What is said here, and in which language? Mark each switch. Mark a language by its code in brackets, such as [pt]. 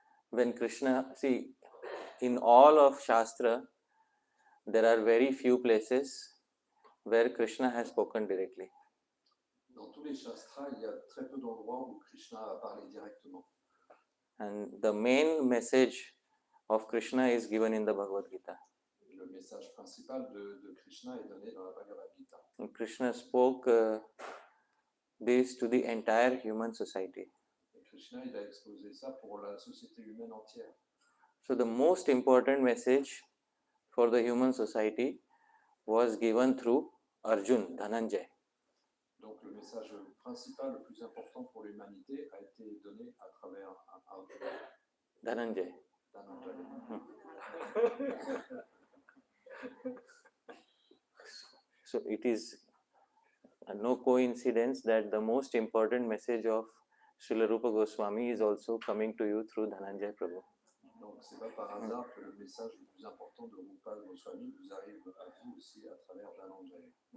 [en] When Krishna, see, in all of Shastra, there are very few places where Krishna has spoken directly. [fr] Dans tous les shastras, il y a très peu d'endroits où Krishna a parlé directement. [en] And the main message of Krishna is given in the Bhagavad Gita. [fr] Le message principal de Krishna est donné dans la Bhagavad Gita. [en] And Krishna spoke this to the entire human society. [fr] Et Krishna, il a exposé ça pour la société humaine entière. [en] So the most important message for the human society was given through Arjun, Dhananjay. [fr] Donc le message principal, le plus important pour l'humanité, a été donné à travers un Dhananjay. [en] So it is no coincidence that the most important message of Srila Rupa Goswami is also coming to you through Dhananjay Prabhu. [fr] Donc c'est pas par hasard que le message le plus important de Rupa Goswami vous arrive à vous aussi à travers Dhananjay.